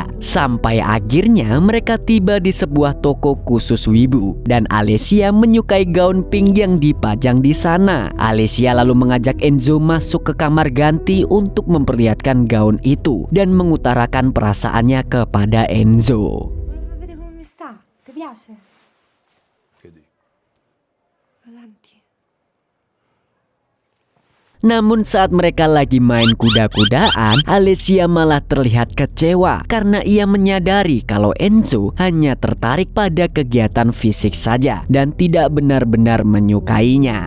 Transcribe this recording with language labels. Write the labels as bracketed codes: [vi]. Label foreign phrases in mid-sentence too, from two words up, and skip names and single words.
[id] Sampai akhirnya mereka tiba di sebuah toko khusus wibu dan Alessia menyukai gaun pink yang dipajang di sana. Alessia lalu mengajak Enzo masuk ke kamar ganti untuk memperlihatkan gaun itu dan mengutarakan perasaannya kepada Enzo. [it] Volevo vedere come sta. Ti piace? Che dici? Avanti. [id] Namun saat mereka lagi main kuda-kudaan, Alessia malah terlihat kecewa karena ia menyadari kalau Enzo hanya tertarik pada kegiatan fisik saja dan tidak benar-benar menyukainya.